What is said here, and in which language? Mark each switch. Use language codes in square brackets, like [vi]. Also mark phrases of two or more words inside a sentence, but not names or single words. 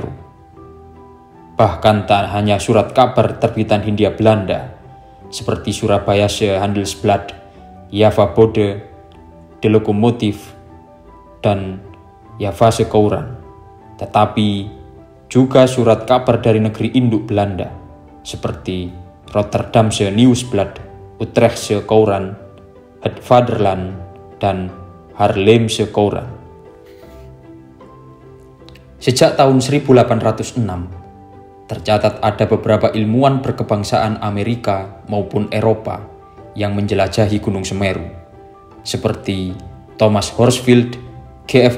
[id] Bahkan tak hanya surat kabar terbitan Hindia Belanda, seperti Surabaya Handelsblad, Java Bode, De Lokomotief, dan Javase Courant, tetapi juga surat kabar dari negeri induk Belanda, seperti Rotterdamse Nieuwsblad, Utrechtse Courant, Het Vaderland, dan Haarlemse Courant. Sejak tahun 1806, tercatat ada beberapa ilmuwan berkebangsaan Amerika maupun Eropa yang menjelajahi Gunung Semeru, seperti Thomas Horsfield, G.F.